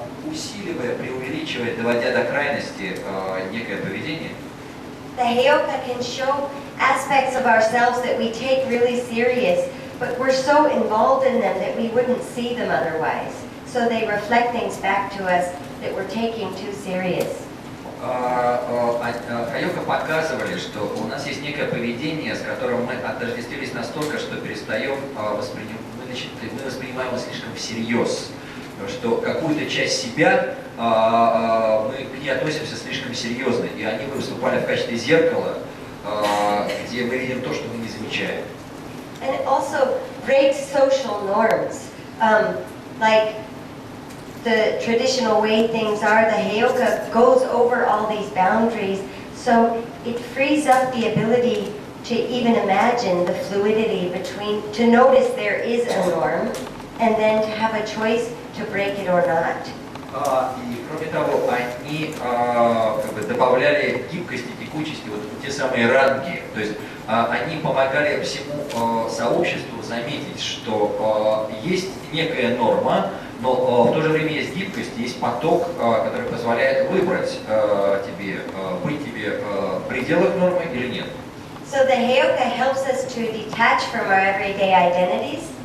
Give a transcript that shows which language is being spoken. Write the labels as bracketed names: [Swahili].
[Russian] усиливая, преувеличивая, доводя до крайности некое поведение, [English] the Heyoka can show aspects of ourselves that we take really serious, but we're so involved in them that we wouldn't see them otherwise. So they reflect things back to us that we're taking too serious. [Russian] Хайока показывали, что у нас есть некое поведение, с которым мы отождествились настолько, что перестаем мы воспринимаем его слишком всерьез, что какую-то часть себя мы к ней относимся слишком серьезно, и они выступали в качестве зеркала, где мы видим то, что мы не замечаем. [English] And it also breaks social norms, like the traditional way things are. The Heyoka goes over all these boundaries, so it frees up the ability to even imagine the fluidity between, to notice there is a norm, and then to have a choice to break it or not. [Russian] И кроме того, они как бы добавляли гибкости, текучести, вот те самые ранги. То есть они помогали всему сообществу заметить, что есть некая норма, но в то же время есть гибкость, есть поток, который позволяет выбрать тебе, быть тебе в пределах нормы или нет. [English] So the Heyoka helps us to detach from our everyday identities.